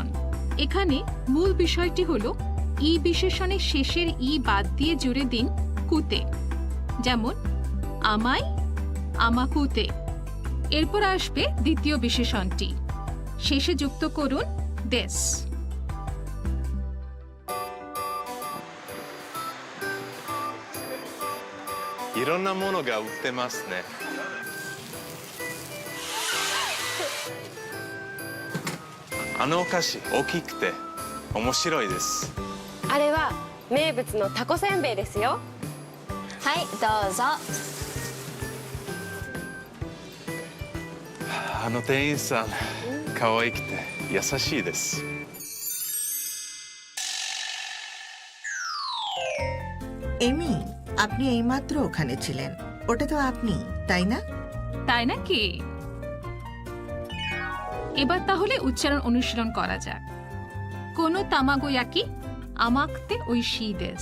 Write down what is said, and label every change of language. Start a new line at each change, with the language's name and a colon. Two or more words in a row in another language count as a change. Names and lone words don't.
Bangla: এখানে মূল বিষয়টি হলো ই বিশেষণের শেষের ই বাদ দিয়ে জুড়ে দিন কুতে, যেমন
Japanese: 甘い 甘くて.
Bangla: এরপর আসবে দ্বিতীয় বিশেষণটি, শেষে যুক্ত করুন দেস।
Japanese: いろんなものが売ってますね。あのお菓子大きくて面白いです。あれは名物のタコせんべいですよ。はいどうぞ。あの店員さん可愛くて優しいです。
Bangla: এমি, আপনি এইমাত্র ওখানে ছিলেন। ওটা তো আপনি, তাই না? তাই নাকি? এবার তাহলে উচ্চারণ অনুশীলন করা যাক।
Japanese: この 卵焼き 甘くて 美味しい です.